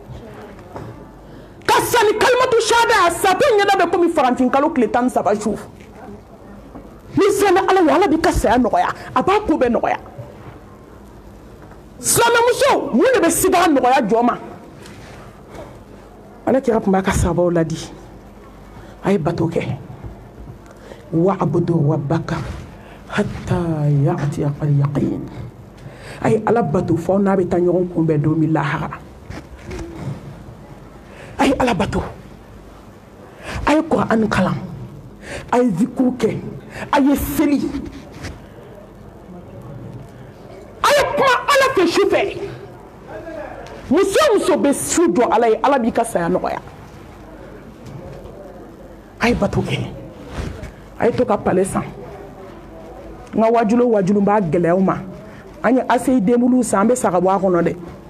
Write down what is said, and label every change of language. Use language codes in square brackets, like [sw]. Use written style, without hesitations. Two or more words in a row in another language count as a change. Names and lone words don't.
[bm] ka sani [ar] كلمة الشهادة [bm] a satɔ ɲɛna bɛ komi farafin kalo tile 13 su ni siranna Ala ɲɛ Ala b'i ka saya nɔgɔya a b'a ko bɛɛ nɔgɔya silamɛmuso mun de bɛ siga nɔgɔya jɔ ma Ala kira tun b'a ka sabaw ladi a ye bato kɛ [ar] واعبد ربك حتى يأتيك اليقين [bm] a ye Ala bato fɔ n'a bɛ taa ɲɔgɔn kunbɛn don min lahara a ye Ala bato a ye Kur'an kalan a ye zikuru kɛ a ye seli a ye kuma Ala fɛ su fɛ muso muso bɛ su jɔ Ala ye Ala b'i ka saya nɔgɔya a ye bato kɛ a ye to ka palais san n ka wajulu b'a gɛlɛyaw ma an ye ACI denbuluw san an bɛ sa ka bɔ a kɔnɔ dɛ